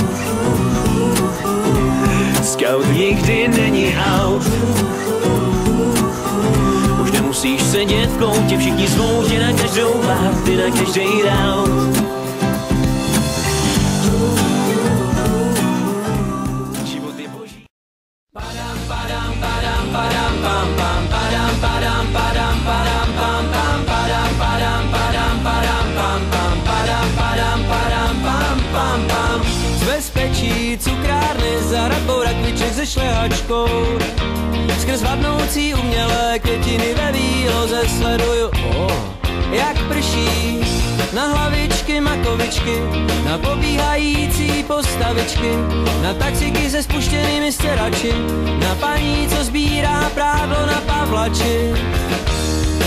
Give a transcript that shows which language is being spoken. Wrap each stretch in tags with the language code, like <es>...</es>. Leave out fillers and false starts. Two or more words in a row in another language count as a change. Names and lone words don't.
<cs>Scout nikdy není out. Už nemusíš sedět v koutě, všichni zvou tě na každou party, na každý round. Život je boží. Padam, padam, padam, padam, pam, pam, padam, padam, padam, padam, pam, pam, padam, padam, padam, padam, pam, pam, padam, padam, padam, pam, pam, pam. Z bezpečí cukrárny za radbou rakviček se šlehačkou, skrz vadnoucí umělé květiny ve výloze sleduju, jak prší na hlavičky makovičky, na pobíhající postavičky, na taxiky se spuštěnými stěrači, na paní, co sbírá prádlo na pavlači.</cs>